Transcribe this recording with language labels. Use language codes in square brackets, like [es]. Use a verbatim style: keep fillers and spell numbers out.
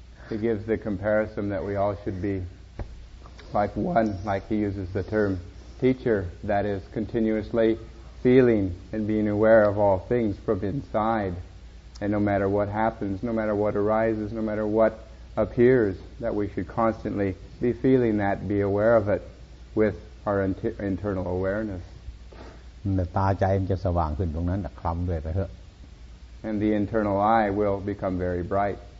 [en] He gives the comparison that we all should be like one, like he uses the term teacher, that is continuously feeling and being aware of all things from inside. And no matter what happens, no matter what arises, no matter what appears, that we should constantly be feeling that, be aware of it with our inter- internal awareness. [th] ตาใจมันจะสว่างขึ้นตรงนั้นแต่คลำด้วยไปเถอะ [en] And the internal eye will become very bright.